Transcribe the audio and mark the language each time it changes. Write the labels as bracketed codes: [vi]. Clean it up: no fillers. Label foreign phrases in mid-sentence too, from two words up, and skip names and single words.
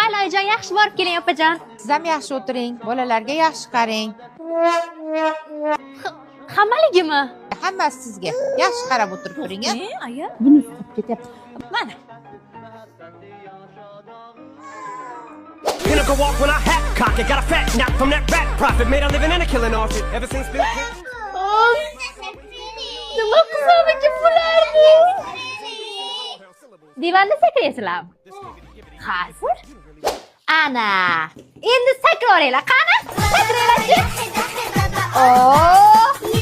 [uz] oyijon, yaxshi borib keling, opajon. Siz ham yaxshi o'tiring, bolalarga yaxshi qarang. Hammaligimi? Hammasi sizga. Yaxshi qarab o'tirib turing, ha? Aya, buni ustib ketyapti. Mana. [en] Pinnacle walk when I hat cock it. Got a fat knock from that rat profit. Made a living and a killing off it. Ever since Bill Clinton. [uz] Nima qilamikin bularni? Divanda sakraysizlar. Hozir. Ana. Endi sakraveringlar, qani? Sakranglarchi. Oh!